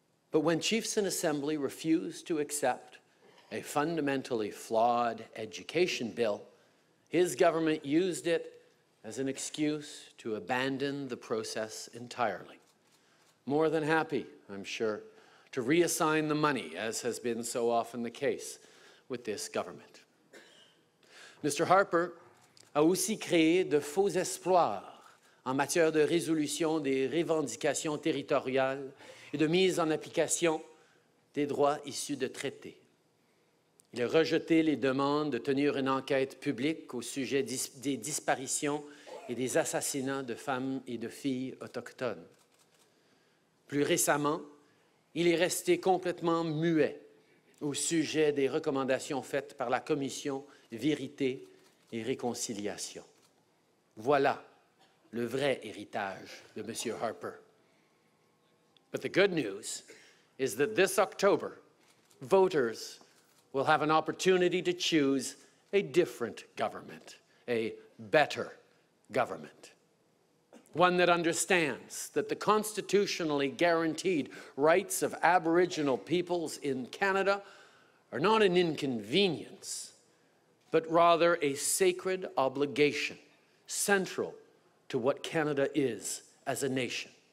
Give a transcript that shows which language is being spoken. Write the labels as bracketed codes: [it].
[en] But when Chiefs in Assembly refused to accept a fundamentally flawed education bill, his government used it as an excuse to abandon the process entirely. More than happy, I'm sure, to reassign the money, as has been so often the case with this government. Mr. [fr] Harper a aussi créé de faux espoirs en matière de résolution des revendications territoriales et de mise en application des droits issus de traités. Il a rejeté les demandes de tenir une enquête publique au sujet des disparitions et des assassinats de femmes et de filles autochtones. Plus récemment, il est resté complètement muet au sujet des recommandations faites par la Commission Vérité et Réconciliation. Voilà le vrai héritage de M. Harper. [en] But the good news is that this October, voters will have an opportunity to choose a different government, a better government. One that understands that the constitutionally guaranteed rights of Aboriginal peoples in Canada are not an inconvenience, but rather a sacred obligation central to what Canada is as a nation.